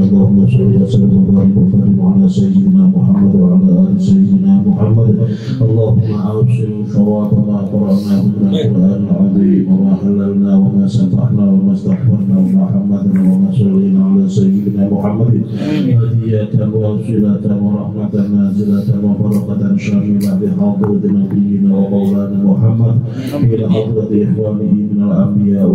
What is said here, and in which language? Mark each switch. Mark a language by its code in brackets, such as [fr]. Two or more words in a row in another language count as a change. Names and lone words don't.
[ar] اللهم صل وسلم وبارك وبارك على سيدنا محمد وعلى آل سيدنا محمد. اللهم أوصل ثواب ما قرأناه من القرآن العظيم وما هللنا وما سبحنا وما استغفرنا وما حمدنا وما صلينا على سيدنا محمد. هدية وصلة ورحمة نازلة وبركة شاملة بحضرة نبينا ومولانا محمد إلى حضرة إخوانه من الأنبياء وال